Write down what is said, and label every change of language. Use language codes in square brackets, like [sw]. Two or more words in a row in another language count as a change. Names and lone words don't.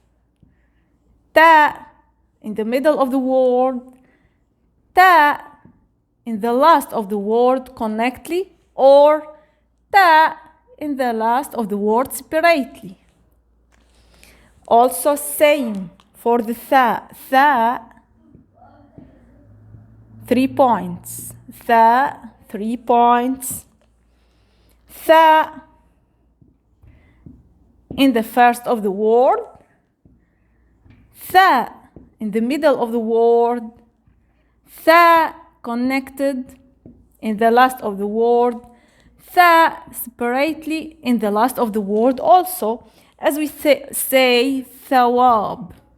[en] Ta in the middle of the word. Ta in the last of the word connectly, or ta in the last of the word separately. Also same for the tha. Tha, 3 points. Tha, 3 points. Tha in the first of the word. Tha in the middle of the word. Tha connected in the last of the word. Tha separately in the last of the word also, as we say thawab.